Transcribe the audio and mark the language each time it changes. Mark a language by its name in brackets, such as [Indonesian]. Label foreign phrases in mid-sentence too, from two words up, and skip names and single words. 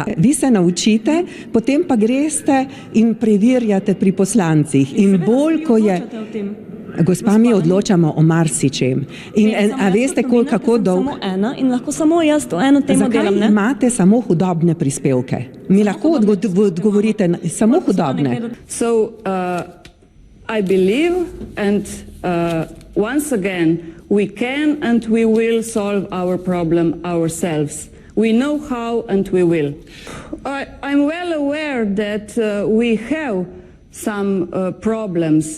[Slovenian] Vi se naučite, potem pa greste in preverjate pri poslancih. In bolj, ko je... Gospa, mi odločamo o marsičem. In a veste, kako dolgo... Samo ena in lahko samo jaz to eno temo delam, ne? Zakaj imate samo hudobne prispevke? Mi lahko odgovorite samo hudobne. [English] So, I believe and once again we can and we will solve our problem ourselves. We know how and we will. I'm well aware that we have some problems.